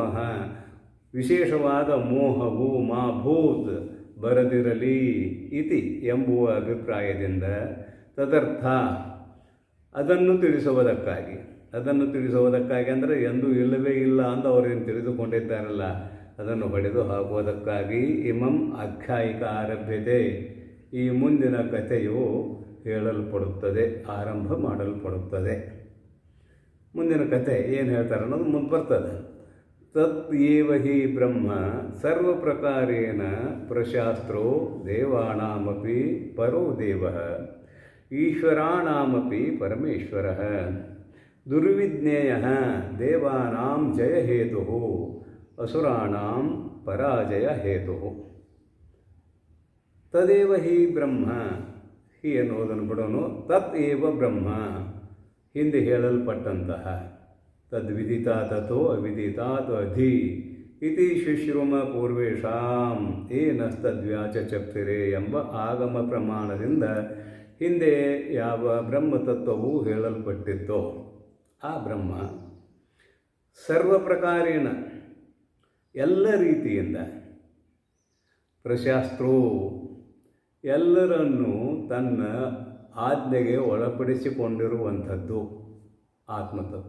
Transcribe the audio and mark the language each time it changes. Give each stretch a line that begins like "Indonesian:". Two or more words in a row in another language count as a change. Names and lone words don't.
Kannada: ವಿಶೇಷವಾದ ಮೋಹವು ಮಾಭೂತ್ ಬರದಿರಲಿ ಇತಿ ಎಂಬುವ ಅಭಿಪ್ರಾಯದಿಂದ ತದರ್ಥ ಅದನ್ನು ತಿಳಿಸುವುದಕ್ಕಾಗಿ ಅಂದರೆ ಎಂದೂ ಇಲ್ಲವೇ ಇಲ್ಲ ಅಂತ ಅವರೇನು ತಿಳಿದುಕೊಂಡಿದ್ದಾರಲ್ಲ, ಅದನ್ನು ಹೊಡೆದು ಹಾಕುವುದಕ್ಕಾಗಿ
Sanskrit: ಇಮಂ ಆಖ್ಯಾಯಿಕ ಆರಭ್ಯತೆ,
Kannada: ಈ ಮುಂದಿನ ಕಥೆಯು ಹೇಳಲ್ಪಡುತ್ತದೆ, ಆರಂಭ ಮಾಡಲ್ಪಡುತ್ತದೆ. ಮುಂದಿನ ಕಥೆ ಏನು ಹೇಳ್ತಾರೆ ಅನ್ನೋದು ಮುಂದೆ ಬರ್ತದೆ.
Sanskrit: ತತ್ ಏವ ಹಿ ಬ್ರಹ್ಮ ಸರ್ವ ಪ್ರಕಾರೇಣ ಪ್ರಶಾಸ್ತ್ರೋ ದೇವಾನಾಮಪಿ ಪರೋ ದೇವಃ ಈಶ್ವರಾಣಾಮಪಿ ಪರಮೇಶ್ವರಃ ದುರ್ವಿಜ್ಞೇಯಃ ದೇವಾನಾಂ ಜಯಹೇತುಃ ಅಸುರಾಣಾಂ ಪರಾಜಯ ಹೇತುಃ. ತದೇವ ಹಿ ಬ್ರಹ್ಮ, ಹಿ
Kannada: ಎನ್ನುವುದನ್ನು ಬಿಡೋನು.
Sanskrit: ತತ್ ಏವ ಬ್ರಹ್ಮ,
Kannada: ಹಿಂದೆ ಹೇಳಲ್ಪಟ್ಟಂತಹ,
Sanskrit: ತದ್ವಿದಿತ ತಥೋ ಅವಿದಿತಾತ್ ಅಧಿ ಇತಿ ಶುಶ್ರೂಮ ಪೂರ್ವೇಶಾಂ ಏನಸ್ತದ್ವ್ಯಾಚಕ್ಷರೆ
Kannada: ಎಂಬ ಆಗಮ ಪ್ರಮಾಣದಿಂದ ಹಿಂದೆ ಯಾವ ಬ್ರಹ್ಮತತ್ವವು ಹೇಳಲ್ಪಟ್ಟಿತ್ತೋ ಆ ಬ್ರಹ್ಮ
Sanskrit: ಸರ್ವ ಪ್ರಕಾರೇಣ
Kannada: ಎಲ್ಲ ರೀತಿಯಿಂದ ಪ್ರಶಾಸ್ತ್ರೋ ಎಲ್ಲರನ್ನೂ ತನ್ನ ಆಜ್ಞೆಗೆ ಒಳಪಡಿಸಿಕೊಂಡಿರುವಂಥದ್ದು ಆತ್ಮತತ್ವ.